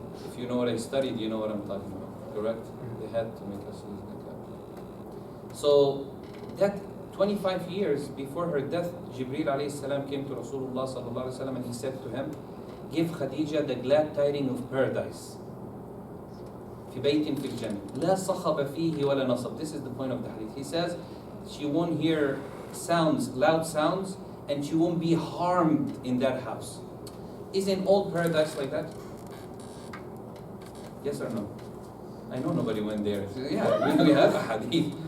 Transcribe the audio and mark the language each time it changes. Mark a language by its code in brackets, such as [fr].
[en] If you know what I studied, you know what I'm talking about. Correct? They had to make us use the calculator. So that 25 years before her death, Jibreel alayhi salam came to Rasulullah sallallahu alayhi wasallam and he said to him, give Khadija the glad tidings of paradise. [ar] في بيت في الجنة لا صخب فيه ولا نصب. [en] This is the point of the hadith. He says she won't hear loud sounds, and she won't be harmed in that house. Isn't all paradise like that? Yes or no? I know nobody went there. Yeah, we have a hadith.